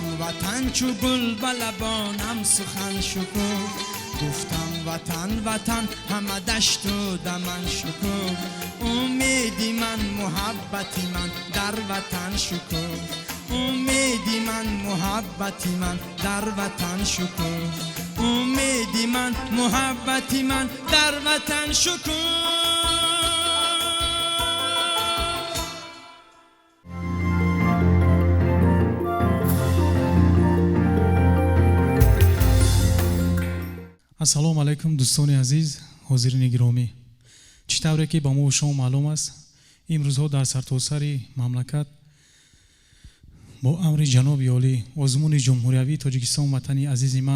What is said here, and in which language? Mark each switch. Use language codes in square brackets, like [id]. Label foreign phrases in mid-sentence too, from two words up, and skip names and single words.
[fa] وطن چو گل به لبانم سخن شکفت گفتم وطن وطن همه دشت و دمن شکفت امیدی من محبتی من در وطن شکفت امیدی من محبتی من در وطن شکفت امیدی من محبتی من در وطن شکفت [tg] ассалому алайкум дӯстони азиз ҳозирини гиромӣ чӣ тавре ки ба мову шумо маълум аст имрӯзҳо дар сартосари мамлакат бо амри ҷаноби олӣ озмуни ҷумҳуриявии тоҷикистон ватани азизи ман